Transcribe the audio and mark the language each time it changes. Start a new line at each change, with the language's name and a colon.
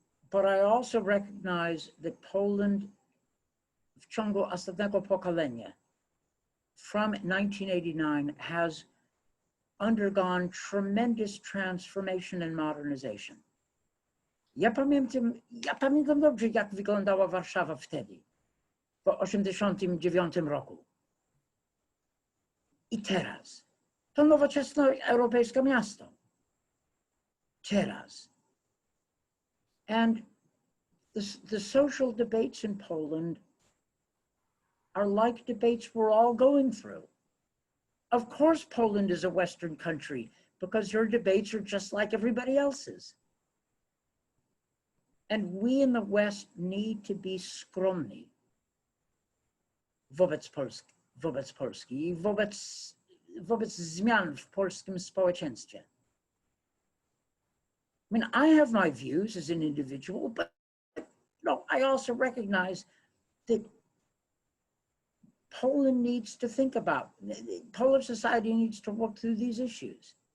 English: But I also recognize that Poland,
Polish: w ciągu ostatniego pokolenia,
English: from 1989, has undergone tremendous transformation and modernization.
Polish: Ja pamiętam dobrze, jak wyglądała Warszawa wtedy, po 1989 roku. I teraz. To nowoczesne europejskie miasto. Teraz.
English: And the social debates in Poland are like debates we're all going through. Of course, Poland is a Western country because your debates are just like everybody else's. And we in the West need to be
Polish: skromni wobec Polski i wobec zmian w polskim społeczeństwie.
English: I mean, I have my views as an individual, but I also recognize that Poland needs to think about. Polish society needs to work through these issues.